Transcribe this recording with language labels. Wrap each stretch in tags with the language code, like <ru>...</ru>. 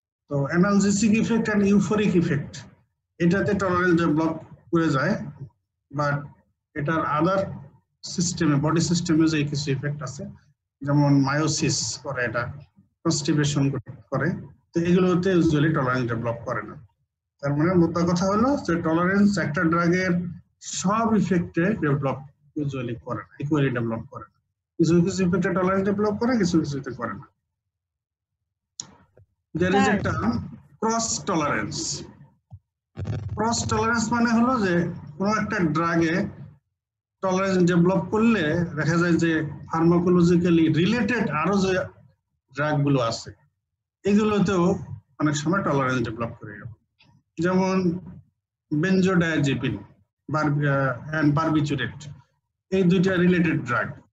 <bn>তো analgesic effect and euphoric effect এটাতে tolerance develop করে যায়, বাট এটার আদার সিস্টেমে, বডি সিস্টেমে যে কিছু ইফেক্ট আছে, যেমন মায়োসিস করে, এটা কনস্টিপেশন করে, তো এগুলোতে ইউজুয়ালি টলারেন্স ডেভেলপ করে না। তার মানে মোদ্দা কথা হলো যে টলারেন্স একটা ড্রাগের সব ইফেক্টে ডেভেলপ ইউজুয়ালি করে না, ইকুয়ালি ডেভেলপ করে না। কিছু কিছু ইফেক্টে টলারেন্স ডেভেলপ করে, কিছু কিছুতে করে না।</bn> <en>There is a term cross tolerance.</en> <bn>Cross tolerance মানে হলো যে কোনো একটা ড্রাগে টলারেন্স ডেভেলপ করলে দেখা যায় যে ফার্মাকোলজিক্যালি রিলেটেড আরো যে ড্রাগ গুলো আছে এগুলোতেও অনেক সময় টলারেন্স ডেভেলপ করে যাবে। যেমন বেনজোডায়াজেপিন এন্ড বারবিচুরেট, এই দুইটা রিলেটেড ড্রাগ।</bn>